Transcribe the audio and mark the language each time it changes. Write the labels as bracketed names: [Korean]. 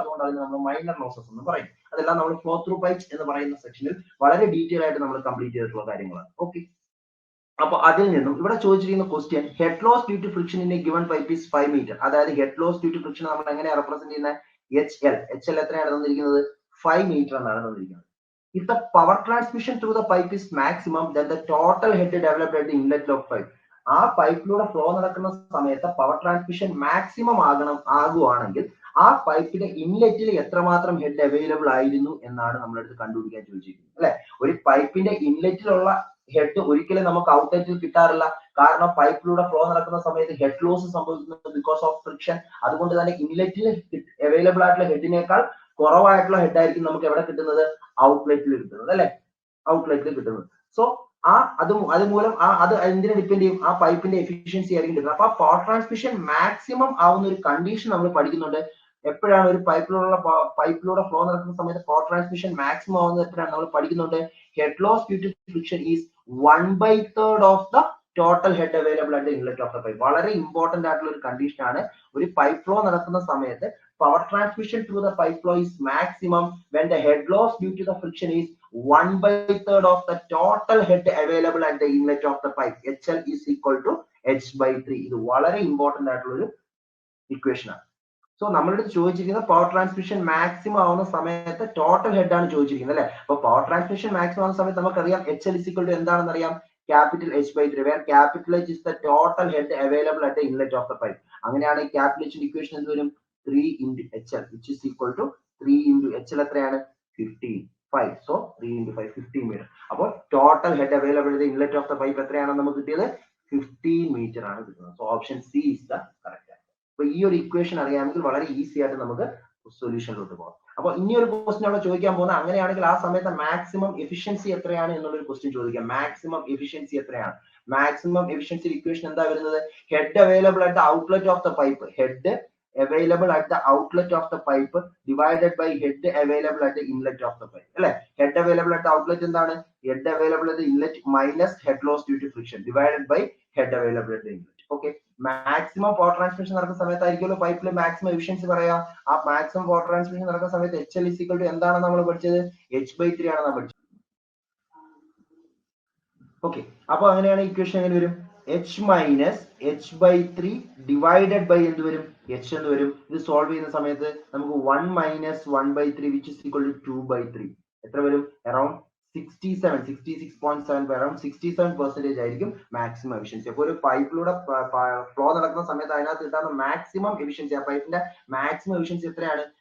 [Malayalam] അതുകൊണ്ട് അതിന് നമ്മൾ മൈനർ ലോസസ് എന്ന് പറയും. അതെല്ലാം നമ്മൾ ഫ്ലോ ത്രൂ പൈപ്സ് എന്ന് പറയുന്ന സെക്ഷനിൽ വളരെ ഡീറ്റെയിൽ ആയിട്ട് നമ്മൾ കംപ്ലീറ്റ് ചെയ്തിട്ടുള്ള കാര്യങ്ങളാണ്. ഓക്കെ, അപ്പൊ അതിൽ നിന്നും ഇവിടെ ചോദിച്ചിരിക്കുന്ന question, [English] Head loss due to friction in a given pipe is 5 metre. [Malayalam] അതായത് head loss due to friction നമ്മൾ എങ്ങനെയാണ് റെപ്രസെന്റ് ചെയ്യുന്നത്? HL എത്രയാണ് തന്നിരിക്കുന്നത്? 5 മീറ്റർ എന്നാണ് തന്നിരിക്കുന്നത്. [English] If the power transmission through the pipe is maximum, then the total head developed at the inlet of pipe. [Malayalam] ആ പൈപ്പിലൂടെ flow നടക്കുന്ന സമയത്ത് പവർ ട്രാൻസ്മിഷൻ മാക്സിമം ആകുവാണെങ്കിൽ ആ പൈപ്പിന്റെ ഇൻലെറ്റിൽ എത്രമാത്രം ഹെഡ് അവൈലബിൾ ആയിരുന്നു എന്നാണ് നമ്മളടുത്ത് കണ്ടുപിടിക്കാൻ ചോദിച്ചിരിക്കുന്നത് അല്ലെ. ഒരു പൈപ്പിന്റെ ഇൻലെറ്റിലുള്ള ഹെഡ് ഒരിക്കലും നമുക്ക് ഔട്ട്ലെറ്റിൽ കിട്ടാറില്ല. കാരണം പൈപ്പിലൂടെ ഫ്ലോ നടക്കുന്ന സമയത്ത് ഹെഡ് ലോസ് സംഭവിക്കുന്നത് ബിക്കോസ് ഓഫ് ഫ്രിക്ഷൻ. അതുകൊണ്ട് തന്നെ ഇൻലെറ്റിൽ അവൈലബിൾ ആയിട്ടുള്ള ഹെഡിനേക്കാൾ കുറവായിട്ടുള്ള ഹെഡ് ആയിരിക്കും നമുക്ക് എവിടെ കിട്ടുന്നത്? ഔട്ട്ലെറ്റിൽ കിട്ടുന്നത് അല്ലെ, ഔട്ട്ലെറ്റിൽ കിട്ടുന്നത്. സോ അതുമൂലം അത് എന്തിനെ ഡിപ്പെൻഡ് ചെയ്യും? ആ പൈപ്പിന്റെ എഫിഷ്യൻസി ആയിരിക്കും കിട്ടുന്നത്. അപ്പൊ പവർ ട്രാൻസ്മിഷൻ മാക്സിമം ആവുന്ന ഒരു കണ്ടീഷൻ നമ്മൾ പഠിക്കുന്നുണ്ട്. എപ്പോഴാണ് ഒരു പൈപ്പിലൂടെ ഫ്ലോ നടക്കുന്ന സമയത്ത് പവർ ട്രാൻസ്മിഷൻ മാക്സിമം ആവുന്നത് എപ്പോഴാണ് നമ്മൾ പഠിക്കുന്നുണ്ട്? [English] Head loss due to friction is 1/3 of the total head available at the inlet of the pipe. [Malayalam] വളരെ ഇമ്പോർട്ടന്റ് ആയിട്ടുള്ള ഒരു കണ്ടീഷൻ ആണ്. ഒരു പൈപ്പ് ഫ്ലോ നടക്കുന്ന സമയത്ത് [English] power transmission through the pipe flow is maximum when the head loss due to the friction is 1/3 of the total head available at the inlet of the pipe. HL is equal to H/3. [Malayalam] ഇത് വളരെ important ആയിട്ടുള്ള ഒരു equation ആണ്. So നമ്മളോട് ചോദിച്ചിരിക്കുന്നത് power transmission maximum ആവുന്ന സമയത്ത് total head ആണ് ചോദിച്ചിരിക്കുന്നത് അല്ലെ. അപ്പൊ പവർ ട്രാൻസ്മിഷൻ മാക്സിമം ആവുന്ന സമയത്ത് നമുക്കറിയാം HL is equal to എന്താണെന്ന് അറിയാം? [English] Capital H/3, where capital H is the total head available at the inlet of the pipe. [Malayalam] അങ്ങനെയാണെങ്കിൽ ക്യാപിറ്റൽ H ഇക്വേഷൻ എന്ത് വരും? [English] 3 into HL, which is equal to 3 into HL [Malayalam] എത്രയാണ്? [English] 5. So 3 into 5, 15 meter. അപ്പോൾ total head available the inlet of the pipe [Malayalam] എത്രയാണ് നമുക്ക് കിട്ടിയത്? [English] 15 metre [Malayalam] ആണ് കിട്ടുന്നത്. [English] So option C is the correct answer. [Malayalam] അപ്പൊ ഈ ഒരു ഇക്വേഷൻ അറിയാമെങ്കിൽ വളരെ ഈസി ആയിട്ട് നമുക്ക് സൊല്യൂഷനിലോട്ട് പോകാം. അപ്പൊ ഇനി ഒരു ക്വസ്റ്റ്യൻ അവിടെ ചോദിക്കാൻ പോകുന്നത്, അങ്ങനെയാണെങ്കിൽ ആ സമയത്ത് മാക്സിമം എഫിഷ്യൻസി എത്രയാണ് എന്നുള്ളൊരു ക്വസ്റ്റ്യൻ ചോദിക്കാം. മാക്സിമം എഫിഷ്യൻസി എത്രയാണ്? മാക്സിമം എഫിഷ്യൻസി ഇക്വേഷൻ എന്താ വരുന്നത്? [English] head available at the outlet of the pipe, head available at the outlet of the pipe divided by head available at the inlet of the pipe [Malayalam] അല്ലെ. [English] head available at the outlet [Malayalam] എന്താണ്? [English] head available at the inlet minus head loss due to friction divided by head available at the inlet. [Malayalam] Okay, maximum power transmission നടക്കുന്ന സമയത്തായിരിക്കുമല്ലോ പൈപ്പിൽ maximum efficiency പറയാം. ആ maximum power transmission നടക്കുന്ന സമയത്ത് HL is equal to എന്താണ് നമ്മൾ പഠിച്ചത്? H/3 ആണ് നമ്മൾ പഠിച്ചത്. ഓക്കെ, അപ്പൊ അങ്ങനെയാണ് ഇക്വേഷൻ എങ്ങനെ വരും? [English] H minus H/3 divided by [Malayalam] എന്ത് വരും? H എന്ന് വരും. ഇത് സോൾവ് ചെയ്യുന്ന സമയത്ത് നമുക്ക് [English] 1 minus 1/3 which is equal to 2/3 [Malayalam] എത്ര വരും? അറൌണ്ട് 66.7 അറൌണ്ട് 67% ആയിരിക്കും മാക്സിമം എഫിഷ്യൻസി. അപ്പൊ ഒരു പൈപ്പിലൂടെ ഫ്ലോ നടക്കുന്ന സമയത്ത് അതിനകത്ത് കിട്ടുന്ന മാക്സിമം എഫിഷ്യൻസി, ആ പൈപ്പിന്റെ മാക്സിമം എഫിഷ്യൻസി എത്രയാണ്?